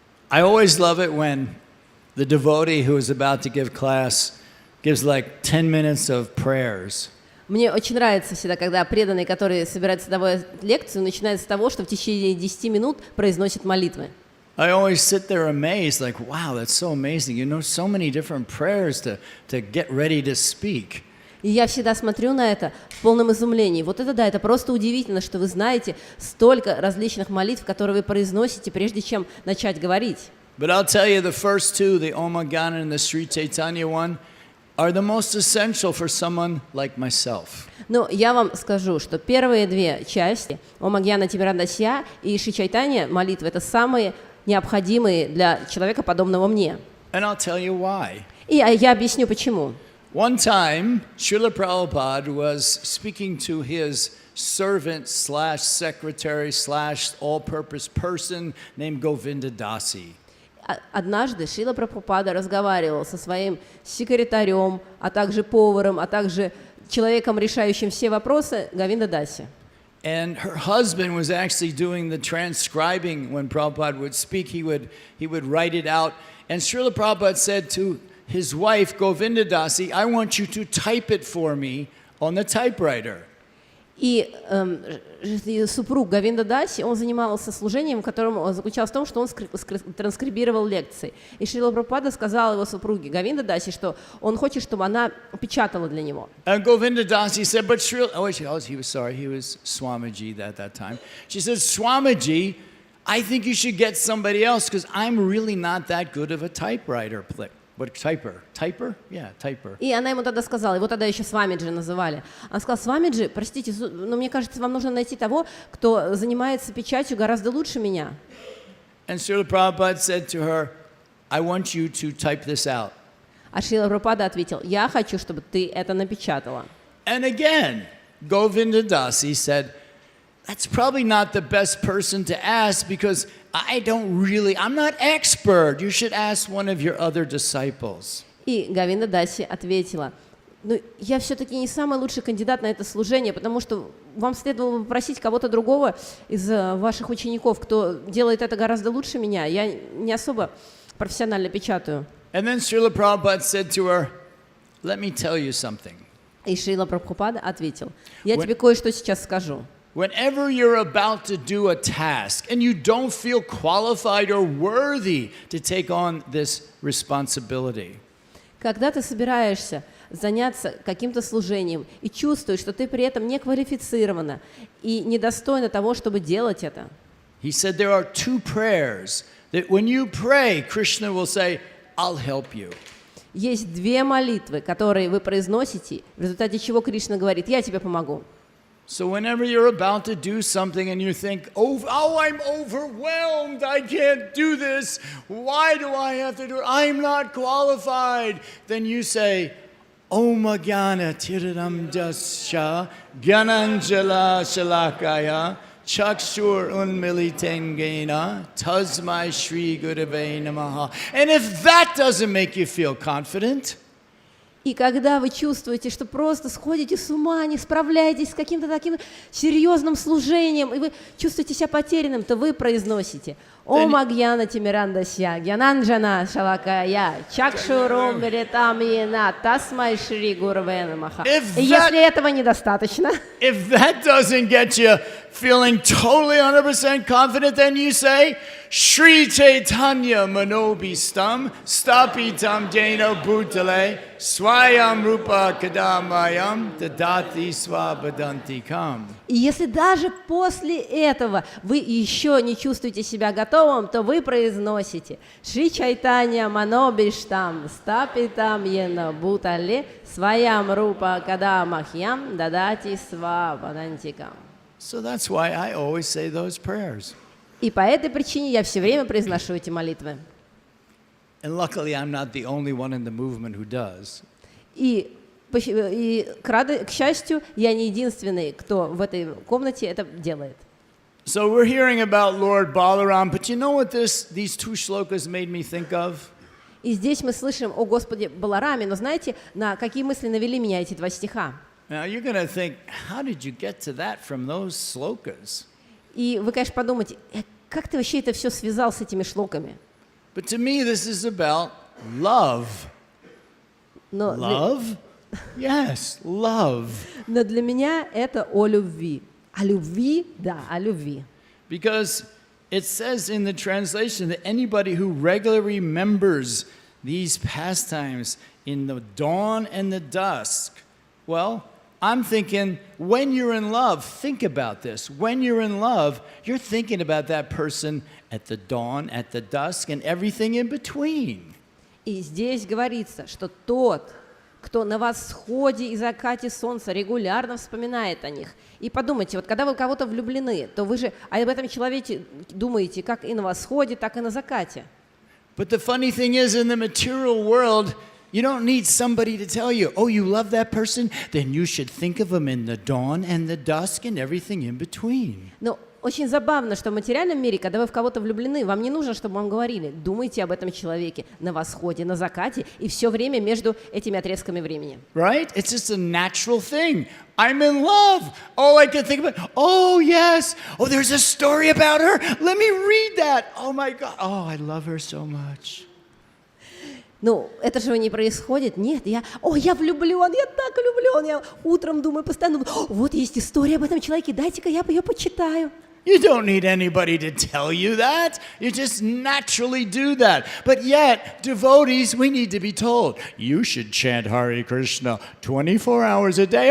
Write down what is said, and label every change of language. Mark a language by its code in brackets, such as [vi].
[en] I always love it when the devotee who is about to give class gives like 10 minutes of prayers. [ru] Мне очень нравится всегда, когда преданный, который собирается давать лекцию, начинает с того, что в течение 10 минут произносит молитвы. [en] I always sit there amazed, like, wow, that's so amazing. You know so many different prayers to get ready to speak. [ru] И я всегда смотрю на это в полном изумлении. Вот это да, это просто удивительно, что вы знаете столько различных молитв, которые вы произносите, прежде чем начать говорить. [en] But I'll tell you, the first two, the Om Gyana and the Sri Chaitanya one, are the most essential for someone like myself. [ru] Но я вам скажу, что первые две части, Ом Гьяна Тимирандасья и Шри Чайтанья молитвы, это самые необходимые для человека, подобного мне. [en] And I'll tell you why. [ru] И я объясню, почему. [en] One time, Srila Prabhupada was speaking to his servant slash secretary slash all-purpose person named Govinda Dasi. [ru] Однажды Шрила Прабхупада разговаривал со своим секретарем, а также поваром, а также человеком, решающим все вопросы, Говинда Даси. [en] And her husband was actually doing the transcribing when Prabhupada would speak. He would write it out. And Srila Prabhupada said to his wife, Govinda Dasi, I want you to type it for me on the typewriter. [ru] И супруг Говинда Даси, он занимался служением, которым заключалось в том, что он транскрибировал лекции. И Шрила Прабхупада сказал его супруге Говинда Даси, что он хочет, чтобы она печатала для него. [en] And Govinda Dasi said, but Srila, he was Swamiji at that time. She said, Swamiji, I think you should get somebody else because I'm really not that good of a typewriter. What, typer? Typer? Yeah, typer. [ru] И она ему тогда сказала, его тогда еще Свамиджи называли. Она сказала, Свамиджи, простите, но мне кажется, вам нужно найти того, кто занимается печатью гораздо лучше меня. [en] And Srila Prabhupada said to her, I want you to type this out. [ru] А Шрила Прабхупада ответил, я хочу, чтобы ты это напечатала. [en] And again, Govinda Dasi said, that's probably not the best person to ask because I'm not expert. You should ask one of your other disciples. [ru] И Говинда Даси ответила, ну, я все-таки не самый лучший кандидат на это служение, потому что вам следовало бы попросить кого-то другого из ваших учеников, кто делает это гораздо лучше меня. Я не особо профессионально печатаю. [en] And then Srila Prabhupada said to her, let me tell you something. [ru] И Шрила Прабхупада ответил, я тебе кое-что сейчас скажу. [en] Whenever you're about to do a task and you don't feel qualified or worthy to take on this responsibility, [ru] когда ты собираешься заняться каким-то служением и чувствуешь, что ты при этом не квалифицирована и недостойна того, чтобы делать это. [en] He said there are two prayers that when you pray, Krishna will say, I'll help you. [ru] Есть две молитвы, которые вы произносите, в результате чего Кришна говорит, я тебе помогу. [en] So whenever you're about to do something and you think, oh, I'm overwhelmed, I can't do this, why do I have to do it, I'm not qualified, then you say, [sa] Om Jnana Tiraram Jasya Gyananjala Shalakaya Chakshur Unmilitengena Tasmai Shri Gurave Namaha. [en] And if that doesn't make you feel confident, [ru] и когда вы чувствуете, что просто сходите с ума, не справляетесь с каким-то таким серьезным служением, и вы чувствуете себя потерянным, то вы произносите [sa] «Ом Агьяна Тимирандасья, Гьянанджана Шалакая, Чакшурум Беретамьена, Тасмай Шри Гурве Намаха». [ru] И если этого недостаточно, [en] if that doesn't get you feeling totally 100% confident, then you say [sa] Shri Chaitanya Manobhistam Stapitam Jena Bhutale Swayam Rupa Kadamayam Dadati Swabadantikam. [ru] И если даже после этого вы еще не чувствуете себя готовым, то вы произносите [sa] Шри Чайтанья Манобиштам Стапитам Йена Бутале Сваям Рупа Кадамахьям Дадати Свабадантикам. [en] So that's why I always say those prayers. [ru] И по этой причине я все время произношу эти молитвы. [en] And luckily I'm not the only one in the movement who does. [ru] И к счастью, я не единственный, кто в этой комнате это делает. [en] So we're hearing about Lord Balaram, but you know what these two shlokas made me think of? [ru] И здесь мы слышим о Господе Балараме, но знаете, на какие мысли навели меня эти два стиха? [en] Now you're going to think, how did you get to that from those slokas? [ru] И вы, конечно, подумаете, как ты вообще это все связал с этими шлоками? [en] But to me this is about love. [ru] Но [en] Love? Yes, love. [ru] Но для меня это о любви. О любви, да, о любви. [en] Because it says in the translation that anybody who regularly remembers these pastimes in the dawn and the dusk, well, I'm thinking, when you're in love, think about this. When you're in love, you're thinking about that person at the dawn, at the dusk, and everything in between. [ru] И здесь говорится, что тот, кто на восходе и закате солнца регулярно вспоминает о них. И подумайте, вот когда вы в кого-то влюблены, то вы же об этом человеке думаете как и на восходе, так и на закате. [en] But the funny thing is, in the material world, you don't need somebody to tell you, oh, you love that person? Then you should think of them in the dawn and the dusk and everything in between. [ru] Но очень забавно, что в материальном мире, когда вы в кого-то влюблены, вам не нужно, чтобы вам говорили, думайте об этом человеке на восходе, на закате и все время между этими отрезками времени. [en] Right? It's just a natural thing. I'm in love. All I can think about, oh, yes. Oh, there's a story about her. Let me read that. Oh, my God. Oh, I love her so much. [ru] Ну, это же не происходит. Нет, я влюблен, я так влюблен. Я утром думаю, постоянно думаю, вот есть история об этом человеке, дайте-ка я ее почитаю. [en] You don't need anybody to tell you that. You just naturally do that. But yet, devotees, we need to be told, you should chant Hare Krishna 24 hours a day.